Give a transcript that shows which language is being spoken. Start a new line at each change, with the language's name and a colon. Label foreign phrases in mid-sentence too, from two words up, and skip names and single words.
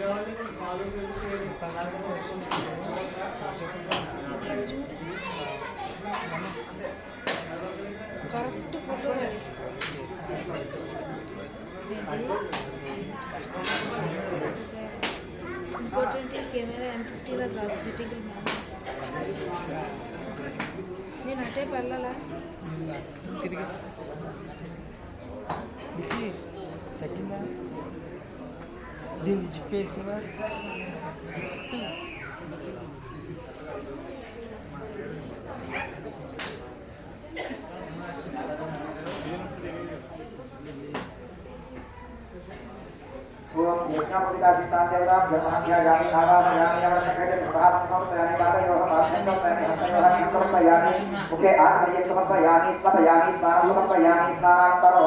English: correct photo important camera
Telugu: M50 కాదు, సెట్టింగ్ నేను అటే వెళ్ళాలా తిరిగి తగ్గిందా దీన్ని జిప్పేసివా
Sanskrit: यज्ञापतिदासितां देवतां ब्रह्मण्यागामि आवाहयामि नवरत्नखण्डे प्रभासं समर्पयामि पादयोः पाद्यन्तं स्वयं समर्पयामि मुखे आचमनीयं समर्पयामि स्नापयामि स्नानं समर्पयामि स्नानानन्तरो